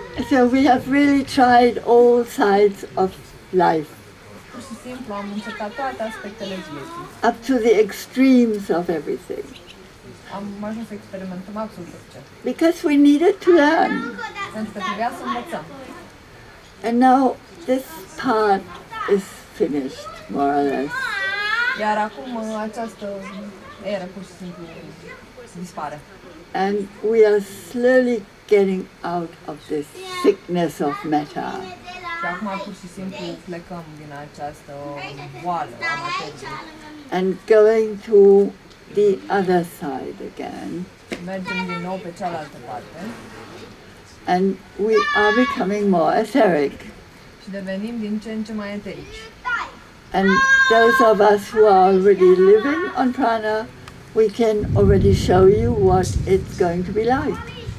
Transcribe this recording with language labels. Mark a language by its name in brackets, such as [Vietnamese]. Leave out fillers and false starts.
[English] So we have really tried all sides of life, [Romanian] Pur și simplu am încercat toate aspectele vieții. [English] up to the extremes of everything, [Romanian] Am ajuns să experimentăm absolut orice. [English] because we needed to learn. [Romanian] Pentru că trebuia să învățăm. [English] And now this part is finished, more or less. [Romanian] Iar acum această eră pur și simplu dispare. [English] And we are slowly getting out of this sickness of matter. [Romanian] Și acum pur și simplu plecăm din această boală a materiei. [English] And going to the other side again. [Romanian] Mergem din nou pe cealaltă parte. [English] And we are becoming more etheric. [Romanian] Și devenim din ce în ce mai eterici. [English] And those of us who are already living on prana, we can already show you what it's going to be like.